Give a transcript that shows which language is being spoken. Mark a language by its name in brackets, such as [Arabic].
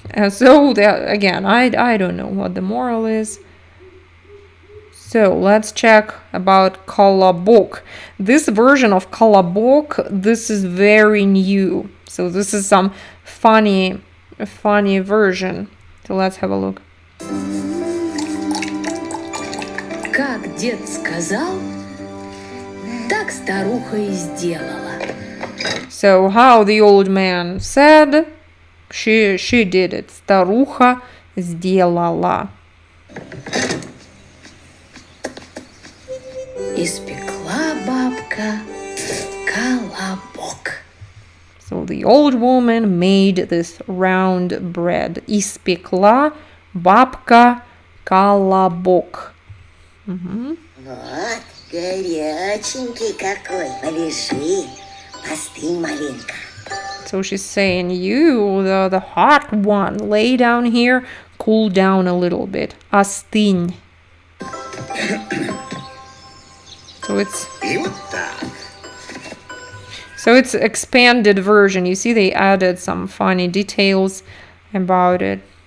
[English] So that, again, I don't know what the moral is. So let's check about KOLOBOK. This version of KOLOBOK, this is very new. So this is some funny version. So let's have a look. [Russian] Как дед сказал, так старуха и сделала. [English] So how the old man said, she did it. [Russian] Старуха сделала. Испекла бабка колобок. [English] So the old woman made this round bread. [Russian] Испекла бабка колобок. Вот, горяченький какой. Полежи, остынь маленько. [English] So she's saying, you, the hot one, lay down here, cool down a little bit. [Russian] Остынь. И вот так. [English] So it's expanded version. You see, they added some funny details about it.